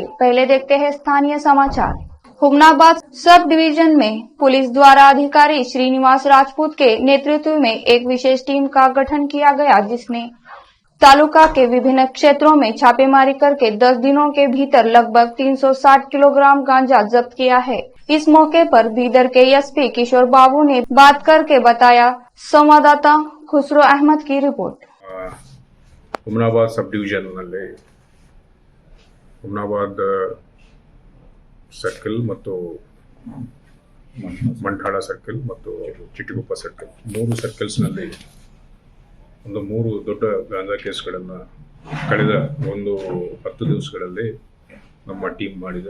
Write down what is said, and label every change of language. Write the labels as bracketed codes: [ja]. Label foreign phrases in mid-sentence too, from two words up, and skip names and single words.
[hi] पहले देखते हैं स्थानीय समाचार। हुमनाबाद सब डिवीजन में पुलिस द्वारा अधिकारी श्रीनिवास राजपूत के नेतृत्व में एक विशेष टीम का गठन किया गया, जिसने तालुका के विभिन्न क्षेत्रों में छापेमारी करके 10 दिनों के भीतर लगभग 360 किलोग्राम गांजा जब्त किया है। इस मौके पर बीदर के एसपी किशोर बाबू ने बात करके बताया। संवाददाता खुसरो अहमद की रिपोर्ट। [kn] ಹುಮನಾಬಾದ್ ಸಬ್ ಡಿವಿಷನ್ನಲ್ಲಿ ಹುಮನಾಬಾದ್ ಸರ್ಕಲ್ ಮತ್ತು ಮಂಠಾಳ ಸರ್ಕಲ್ ಮತ್ತು ಚಿಟ್ಟಿಗುಪ್ಪ ಸರ್ಕಲ್, 3 ಸರ್ಕಲ್ಸ್ನಲ್ಲಿ ಒಂದು 3 ದೊಡ್ಡ ಗಾಂಜಾ ಕೇಸ್ಗಳನ್ನು ಕಳೆದ ಒಂದು 10 ದಿವಸಗಳಲ್ಲಿ ನಮ್ಮ ಟೀಮ್ ಮಾಡಿದೆ.